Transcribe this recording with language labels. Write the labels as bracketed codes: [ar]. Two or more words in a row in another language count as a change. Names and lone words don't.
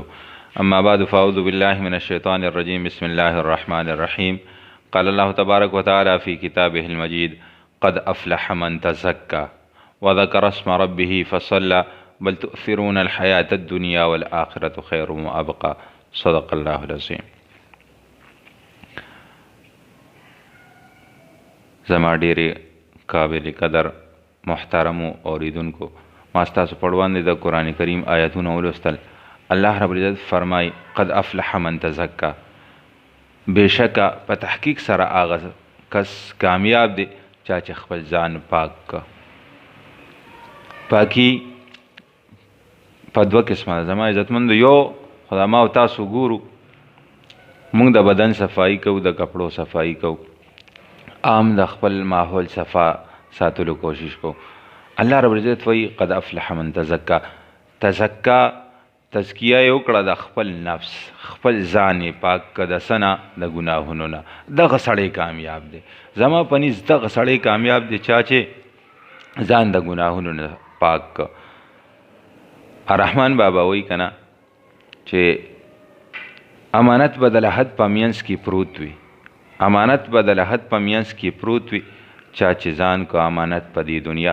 [ar] أما بعد، فأعوذ بالله من الشيطان الرجيم. بسم الله الرحمن الرحيم. قال الله تبارك وتعالى في كتابه المجيد: قد أفلح من تزكى وذكر اسم ربه فصلى بل تؤثرون الحياة الدنيا والآخرة خير وأبقى. صدق الله العظيم. [ps] زما ډېرې قابل قدر محترمو اوریدونکو، ما ستاسو په وړاندې د قرآن کریم آیتونه ولوستل. الله رب العزت فرمای: [ar] قد افلح من تزکا، [ps] بېشکه په تحقیق سره هغه کس کامیاب دی چا چې خپل ځان پاک که. پاکی په دوه قسمه ده. زما عزتمندو، یو خدا ما او تاسو ګورو، موږ د بدن صفایي کوو، د کپړو صفایي کوو، عام د خپل ماحول صفا ساتلو کوشش کوو. الله رب العزت وایي: [ar] قد افلح من تزکا. [ps] تزکا تزکیه یې وکړه د خپل نفس، خپل ځان یې پاک که د څه نه؟ د ګناهونو نه. دغه سړی کامیاب دی. زما په نظر دغه سړی کامیاب دی چا چې ځان د ګناهونو نه پاک که. رحمان بابا وایي که نه چې امانت به د لحد په منځ کې پروت وي، امانت به د لحد په منځ کې پروت وي، چا چې ځان که امانت په دې دنیا.